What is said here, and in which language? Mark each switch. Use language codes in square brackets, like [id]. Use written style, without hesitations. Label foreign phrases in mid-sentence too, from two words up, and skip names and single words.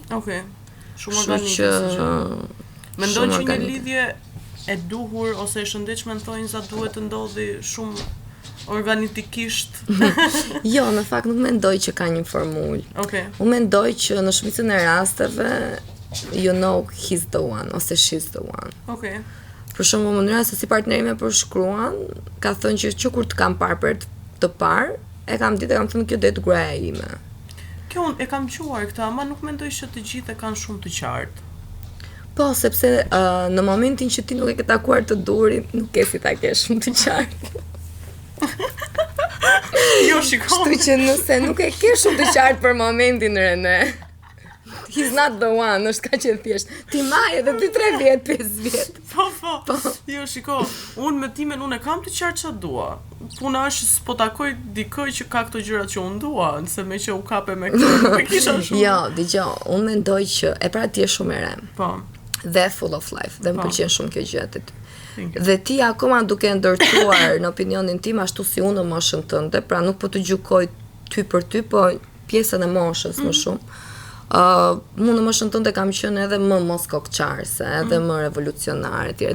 [sq] Okej. Shumë organike. Mendon që një lidhje e duhur ose e shëndetshme në thonjza duhet të ndodhi shumë organikisht? Jo, në fakt nuk mendoj që ka një formulë. Unë mendoj që në shumicën e rasteve [en] you know he's the one [sq] ose [en] she's the one. [sq] Për shembull, mënyra se si partneri më përshkruan, ka thënë që kur të kam parë për të parë, e kam ditë, kam thënë kjo det gruaja ime. Kjo unë e kam quar këtë, ama nuk mendoj që të gjithë e kanë shumë të qartë. Po, sepse në momentin që ti nuk e ke takuar të durin, nuk ke si ta kesh shumë të qartë. Jo, shikon. Kështu që nëse nuk e ke shumë të qartë për momentin, Rene, [en] he's not the one, [sq] është ka që thjesht. Ti maj edhe 2-3 vjet, 5 vjet. Po. Jo, shiko, unë me timen unë e kam të qartë që dua. Puna është s'po takoj dikoj që ka këto gjërat që unë dua, nëse me që u kape me këtë, nuk e kisha shumë. Jo, dëgjoj, unë mendoj që e pra ti je shumë e re. Po. [en] Dhe full of life, [sq] dhe më pëlqen shumë kjo gjë aty. Dhe ti akoma duke ndërtuar në opinionin tim ashtu si unë në moshën tënde, pra nuk po të gjykoj ty për ty, po pjesën e moshës më shumë. Mu në moshën tënde kam qenë edhe më mos kokçarse, edhe më revolucionare etj.